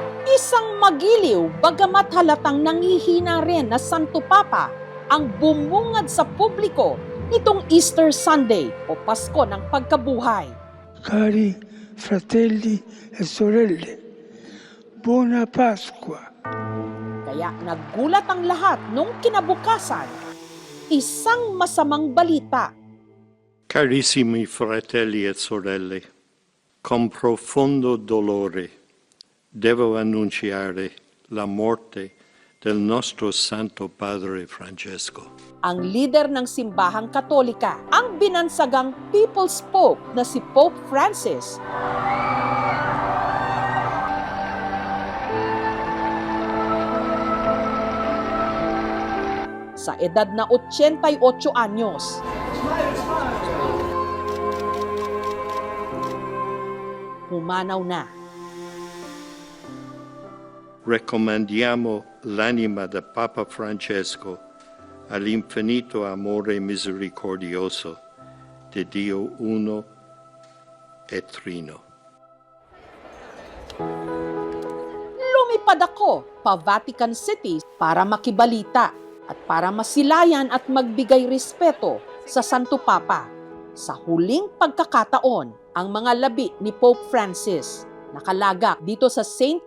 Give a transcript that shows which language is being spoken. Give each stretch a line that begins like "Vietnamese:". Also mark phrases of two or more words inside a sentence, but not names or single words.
Filipino: Isang magiliw bagamat halatang nanghihina rin na Santo Papa ang bumungad sa publiko nitong
English: Easter Sunday
Filipino: o Pasko ng Pagkabuhay.
Italian: Cari fratelli e sorelle, buona Pasqua.
Filipino: Kaya nagulat ang lahat nung kinabukasan. Isang masamang balita.
Italian: Carissimi fratelli e sorelle, con profondo dolore devo annunciare la morte del nostro Santo Padre Francesco.
Filipino: Ang lider ng simbahang Katolika, ang binansagang
English: People's Pope
Filipino: na si Pope Francis. Sa edad na 88 anyos. Pumanaw na.
Italian: Raccomandiamo l'anima del Papa Francesco all'infinito amore misericordioso di Dio Uno e Trino.
Filipino: Lumipad ako pa Vatican City para makibalita at para masilayan at magbigay respeto sa Santo Papa. Sa huling pagkakataon, ang mga labi ni Pope Francis nakalagak dito sa St.